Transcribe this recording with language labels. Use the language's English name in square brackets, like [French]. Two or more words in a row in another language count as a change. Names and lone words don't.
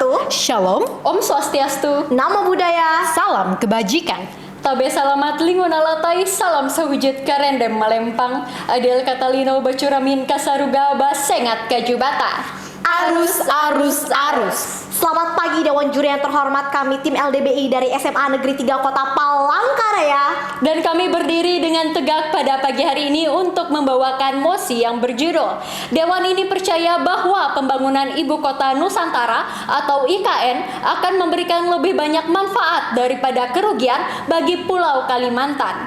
[Indonesian] Shalom, Om Swastiastu, Namo Buddhaya, salam kebajikan. [Ngaju] Tabe salamat lingun alatai, salam sewujud karendem malempang, [Kendayan] adil katalino bacuramin kasaruga basengat kajubata. [Ngaju] arus, arus, arus. [Indonesian] Selamat pagi Dewan Juri yang terhormat, kami tim LDBI dari SMA Negeri 3 Kota Palangkaraya. Dan kami berdiri dengan tegak pada pagi hari ini untuk membawakan mosi yang berjudul Dewan ini percaya bahwa pembangunan Ibu Kota Nusantara atau IKN akan memberikan lebih banyak manfaat daripada kerugian bagi Pulau Kalimantan.